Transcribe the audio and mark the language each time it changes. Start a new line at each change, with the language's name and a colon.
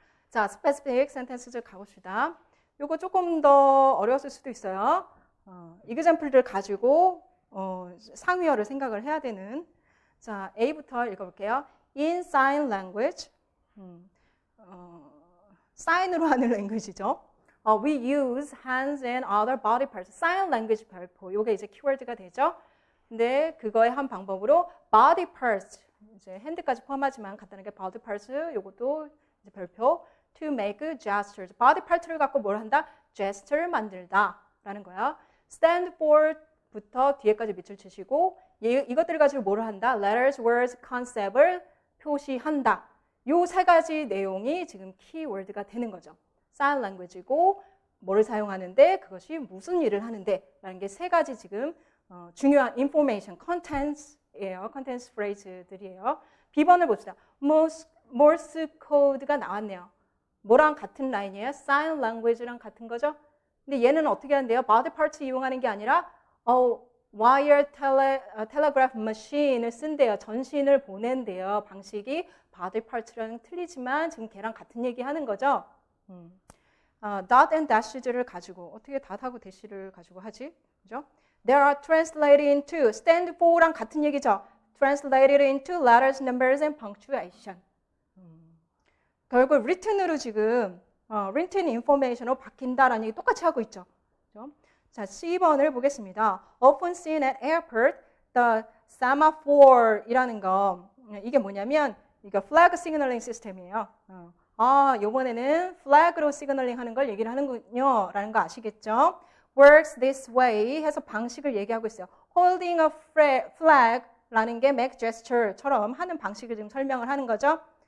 Korean: 자, specific sentences 가봅시다. 요거 조금 더 어려웠을 수도 있어요. example를 가지고 상위어를 생각을 해야 되는. 자, A부터 읽어볼게요. In sign language, 사인으로 하는 랭귀지죠.
English: We use hands and other body parts. sign language 별표.
Korean: 요게 이제 키워드가 되죠. 근데 그거의 한 방법으로 body parts, 이제 핸드까지 포함하지만 간단하게 body parts, 요것도 이제 별표.
English: To make gestures.
Korean: body part를 갖고 뭘 한다? gesture를 만들다 라는 거야. stand for부터 뒤에까지 밑줄 치시고 이것들을 가지고 뭘 한다? letters, words, concept을 표시한다. 요 세 가지 내용이 지금 키워드가 되는 거죠. sign language이고 뭐를 사용하는데 그것이 무슨 일을 하는데 라는 게 세 가지 지금 중요한 information, contents예요. contents phrase들이에요. B번을 봅시다. Morse code가 나왔네요. 뭐랑 같은 라인이에요? sign language랑 같은 거죠? 근데 얘는 어떻게 하는데요? body parts 이용하는 게 아니라 wire telegraph machine을 쓴대요. 전신을 보낸대요. 방식이 body parts랑 틀리지만 지금 걔랑 같은 얘기 하는 거죠.
English: dot and dash
Korean: 를 가지고 어떻게 dot하고 dash를 가지고 하지? 그죠?
English: There are translated into stand for랑
Korean: 같은 얘기죠.
English: Translated into letters, numbers, and punctuation.
Korean: 결국 written으로 지금 written information으로 바뀐다라는 얘기 똑같이 하고 있죠. 그렇죠? 자, C번을 보겠습니다.
English: Often seen at airport, the
Korean: semaphore이라는 거 이게 뭐냐면 이거
English: flag signaling 시스템이에요.
Korean: 요번에는 flag로 시그널링 하는 걸 얘기를 하는군요. 라는 거 아시겠죠?
English: Works this way
Korean: 해서 방식을 얘기하고 있어요.
English: Holding a flag
Korean: 라는 게 make gesture처럼 하는 방식을 지금 설명을 하는 거죠.